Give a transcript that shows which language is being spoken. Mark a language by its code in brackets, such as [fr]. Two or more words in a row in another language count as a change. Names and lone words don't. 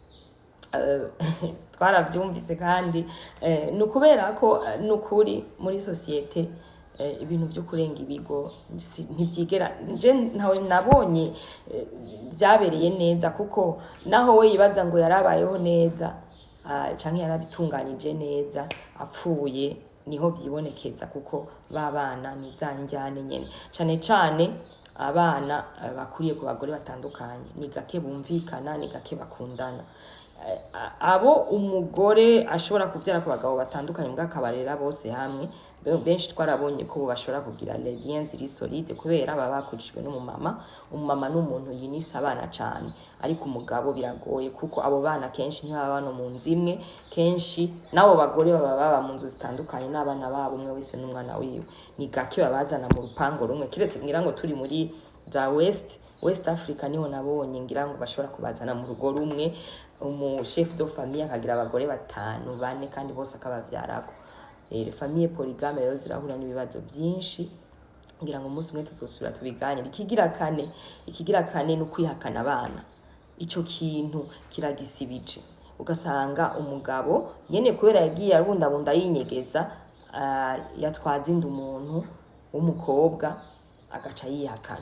[rn] Twaravyumvise, kandi nukubera ko nukuri muri societe ibintu byo kurenga ibigo ntivyigera nje ntawe nabonye byabereye neza, kuko naho we yibaza ngo yarabayeho neza canke yarabitunganyije neza, apfuye niho vyibonekeza, kuko babana nizanjyane nyene. Cane abana bakuriye ku bagore batandukanye ni gake bumvikana, ni gake bakundana. Abo umugore ashobora kuvyara ku bagabo batandukanye bw'akabarera bose hamwe, benshi twarabonye ko bashobora kugira [fr] les liens solides, [rn] kubera baba bakurishwe n'umumama. Umumama n'umuntu yinisa abana cane, ariko umugabo biragoye, kuko abo bana kenshi ntibaba no mu nzu imwe. Kenshi nabo bagore baba mu nzu zitandukanye n'abana babo, umwe wese n'umwana wiwe. Ni gake babazana mu rupango rumwe, kiretse ngira ngo turi muri za [en] West Africa [rn] niho nabonye ngira ngo bashobora kubazana mu rugo rumwe, [fr] chef de famille [rn] akagira abagore 5 4, kandi bose akabavyarako. [fr] Famille polygame [rn] rero zirahura n'ibibazo byinshi, ngira ngo umunsi umwe tuzosubira tubiganire. Ikigira kane no kwihakana abana. Ico kintu kiragisibije, ugasanga umugabo nyene kubera yagiye arabundabunda yinyegeza, yatwaza inda umuntu w'umukobwa agaca yihakana.